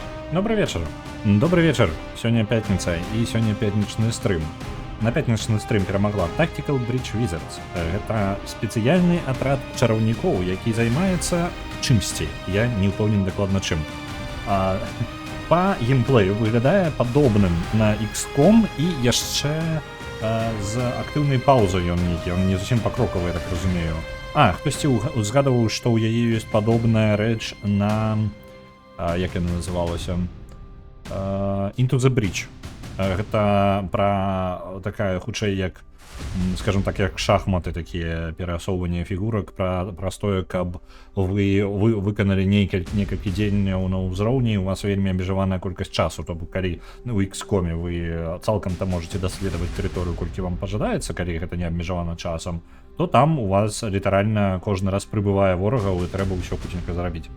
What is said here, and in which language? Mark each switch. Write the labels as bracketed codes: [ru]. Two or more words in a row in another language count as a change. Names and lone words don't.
[ru] Добрый вечер. Добрый вечер. Сегодня пятница и сегодня пятничный стрим. На пятничный стрим перамагла Tactical Bridge Wizards. [be] Это спецыяльны атрад чараўнікоў, які займаецца чымсьці. Я не ўпэўнены дакладна чым. Па геймплею выглядае падобным на XCOM і яшчэ з актыўнай паузай ён нейкі. Он не зусім пакрокавы, я так разумею. Хтосьці узгадываў, што ў яе ёсць падобная рэч на... як яна называлася? Into the Bridge. Гэта пра такая, хутчэй, як, скажем так, як шахматы, такія перасоўванне фігурак, пра тое, каб вы выканалі некалькі дзеянняў на ўзроўні, у вас вельмі абмежаваная колькасць часу, то бок калі у XCOM вы цалкам-то можете даследаваць тэрыторыю, колькі вам пажадаецца, калі гэта не абмежавана часам, то там у вас літаральна кожны раз прыбывае ворагаў і трэба ўсё хутенька зарабіць.